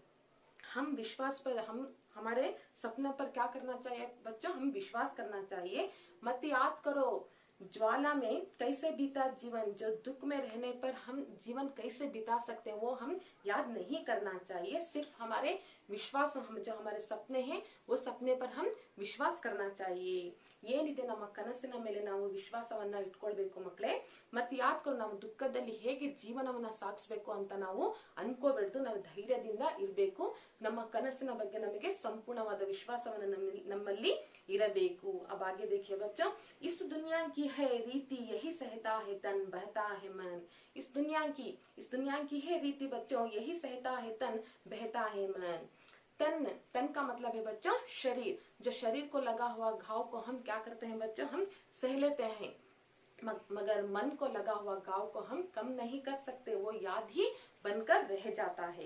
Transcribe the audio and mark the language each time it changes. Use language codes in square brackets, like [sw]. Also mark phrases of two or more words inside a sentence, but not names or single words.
[hi] हम विश्वास पर, हम हमारे सपने पर क्या करना चाहिए बच्चों, हम विश्वास करना चाहिए। मत याद करो ज्वाला में कैसे बीता जीवन, जो दुख में रहने पर हम जीवन कैसे बिता सकते हैं वो हम याद नहीं करना चाहिए। सिर्फ हमारे विश्वास, हम जो हमारे सपने हैं वो सपने पर हम विश्वास करना चाहिए। [kn] ಏನಿದೆ ನಮ್ಮ ಕನಸಿನ ಮೇಲೆ ನಾವು ವಿಶ್ವಾಸವನ್ನ ಇಟ್ಕೊಳ್ಬೇಕು ಮಕ್ಕಳೇ. ಮತ್ತೆ ಯಾಕೆ ನಾವು ದುಃಖದಲ್ಲಿ ಹೇಗೆ ಜೀವನವನ್ನ ಸಾಗಿಸಬೇಕು ಅಂತ ನಾವು ಅನ್ಕೋಬೇಡ್ದು, ನಾವು ಧೈರ್ಯದಿಂದ ಇರಬೇಕು. ನಮ್ಮ ಕನಸಿನ ಬಗ್ಗೆ ನಮಗೆ ಸಂಪೂರ್ಣವಾದ ವಿಶ್ವಾಸವನ್ನ ನಮ್ಮಲ್ಲಿ ಇರಬೇಕು. [hi] अब आगे देखिए बच्चों, इस दुनिया की है रीति यही सहता है तन, बहता है मन। इस दुनिया की है रीति बच्चों, यही सहता है तन, बहता है मन। तन का मतलब है बच्चों शरीर, जो शरीर को लगा हुआ घाव को हम क्या करते हैं बच्चों, हम सह लेते हैं, मगर मन को लगा हुआ घाव को हम कम नहीं कर सकते, वो याद ही बनकर रह जाता है।